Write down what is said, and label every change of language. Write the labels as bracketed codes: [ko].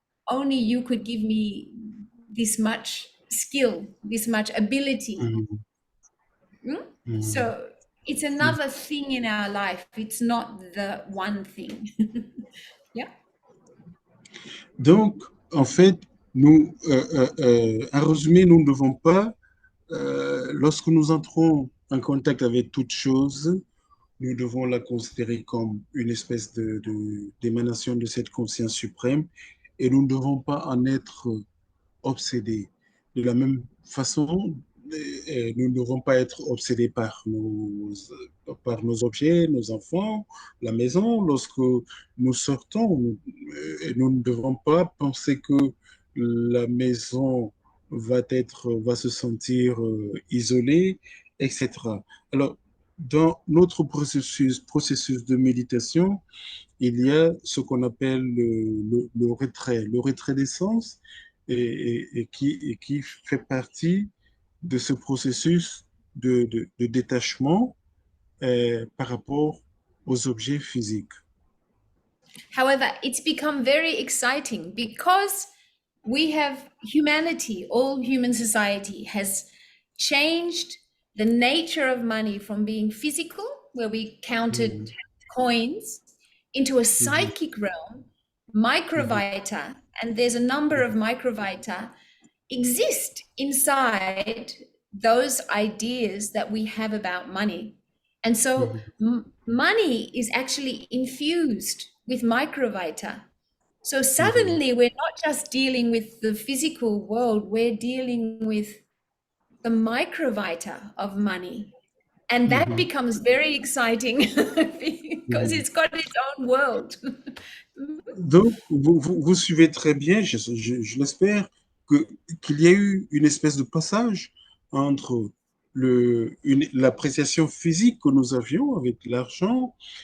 [en] Only you could give me this much skill, this much ability. So it's another thing in our life. It's not the one thing. Yeah. [fr] Donc, en fait, Nous, en résumé, nous ne devons pas, lorsque nous entrons en contact avec toute chose, nous devons la considérer comme une espèce d'émanation de cette conscience suprême et nous ne devons pas en être obsédés. De la même façon, nous ne devons pas être obsédés par nos objets, nos enfants, la maison. Lorsque nous sortons, nous ne devons pas penser que la maison va se sentir isolée, etc. Alors, dans notre processus de méditation, il y a ce qu'on appelle le retrait des sens, et qui fait partie de ce processus de détachement par rapport aux objets physiques. [en] However, it's become very exciting because we have humanity, all human society has changed the nature of money from being physical, where we counted Mhm, coins, into a mhm, psychic realm, mhm, microvita, and there's a number of microvita exist inside those ideas that we have about money. And so mhm, money is actually infused with microvita. So mhm, suddenly we're not just dealing with the physical world, we're dealing with the microvita of money. And that mhm, becomes very exciting because mhm. it's got its own world. [fr] Donc, vous suivez très bien, je l'espère, qu'il y a eu une espèce de passage entre l'appréciation physique que nous avions avec l'argent.